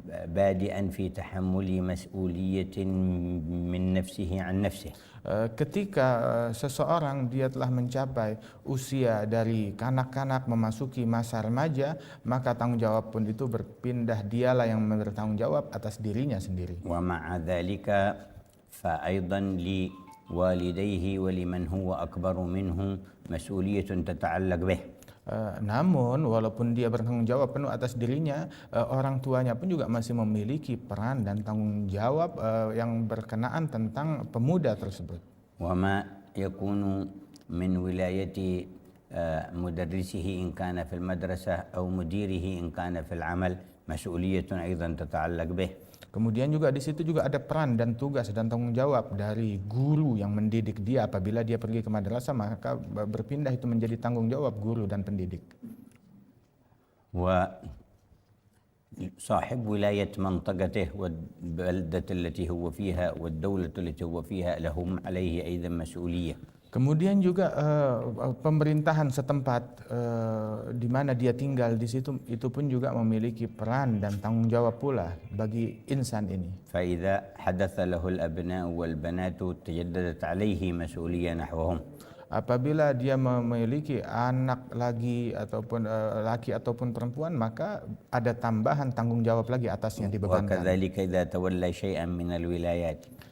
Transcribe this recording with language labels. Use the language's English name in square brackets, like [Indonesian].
[Arabic] بادئا في تحمل مسؤولية من نفسه عن نفسه. [Indonesian] Ketika seseorang dia telah mencapai usia dari kanak-kanak memasuki masa remaja, maka tanggung jawab pun itu berpindah, dialah yang bertanggung jawab atas dirinya sendiri. [Arabic] ومع ذلك فأيضا لوالديه ولمن هو أكبر منه مسؤولية تتعلق به. [Indonesian] Namun walaupun dia bertanggung jawab penuh atas dirinya, orang tuanya pun juga masih memiliki peran dan tanggung jawab yang berkenaan tentang pemuda tersebut. [Arabic] وما يكون من ولاية مدرسه إن كان في المدرسة أو مديره إن كان في العمل مسؤولية أيضا تتعلق به. [Indonesian] Kemudian juga di situ juga ada peran dan tugas dan tanggung jawab dari guru yang mendidik dia. Apabila dia pergi ke madrasah, maka berpindah itu menjadi tanggung jawab guru dan pendidik. [Arabic] وصاحب ولاية منطقته والبلدة التي هو فيها والدولة التي هو فيها لهم عليه أيضا مسؤولية. [Indonesian] Kemudian juga pemerintahan setempat di mana dia tinggal di situ itu pun juga memiliki peran dan tanggung jawab pula bagi insan ini. [Arabic] فإذا حدث له الأبناء والبنات تجددت عليه مسؤولية نحوهم. [Indonesian] Apabila dia memiliki anak lagi ataupun laki ataupun perempuan, maka ada tambahan tanggung jawab lagi atasnya dibebankan. [Arabic] وكذلك إذا تولى شيئا من الولايات.